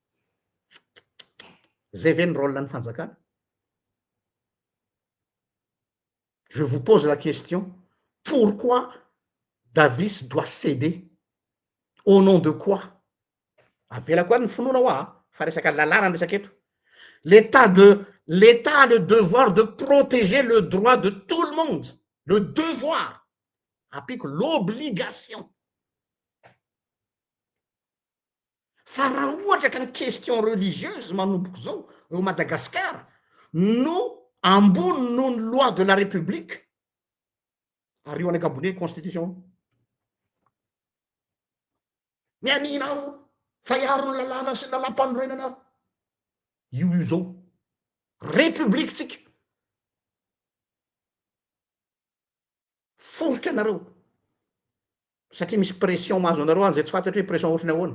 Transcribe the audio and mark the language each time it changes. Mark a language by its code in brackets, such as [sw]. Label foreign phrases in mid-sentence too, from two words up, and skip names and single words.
[mg] Zay ve ny rôle ny fanjakana? [fr] Je vous pose la question, pourquoi Davis doit céder? Au nom de quoi? [mg] Avela koa ny finoana hoa fa resaka lalàna ny resaka eto. [fr] L'État a le devoir de protéger le droit de tout le monde. Le devoir applique l'obligation. [mg] Fa raha ohatra ka [fr] ny question religieuse [mg] manomboka zao eo Madagasikara no ambony noho ny [fr] loi de la République [mg] ary eo any ankabone constitution mianina aho fa iaro ny lalàna sy lalam-panorenana io zao république tsika forotra anareo satria misy pression mahazo anareo any zay tsy fantatra hoe pression ohatrany ahoana.